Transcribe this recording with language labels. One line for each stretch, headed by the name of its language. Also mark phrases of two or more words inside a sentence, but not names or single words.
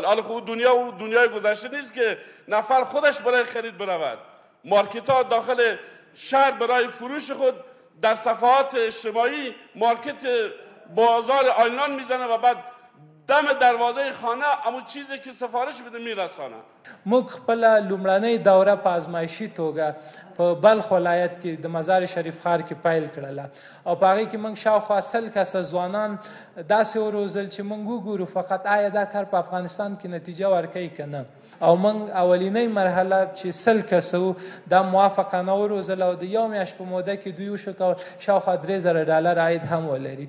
Persian: حالا خب دنیای گذشته نیست که نفر خودش برای خرید برود. مارکت ها داخل شهر برای فروش خود در صفحات اجتماعی مارکت بازار آنلاین میزنه و بعد دم دروازه خانه امو چیزی که سفارش بده میرسانه.
Pashto: موږ خپله لومړنۍ دوره په ازمایشي توګه په بلخ ولایت کې د مزار شریف ښار کې پیل کړله او په هغې کې موږ شاوخوا 100 کسه ځوانان داسې وروزل چې موږ وګورو فقط آیا دا کار په افغانستان کې نتیجه ورکوي که نه. او موږ اولینۍ مرحله چې 100 کسه وو دا موافقانه وروزل او د یو میاشت په موده کې دوی وشو کول شاوخوا 3000 ډالر عاید هم ولري.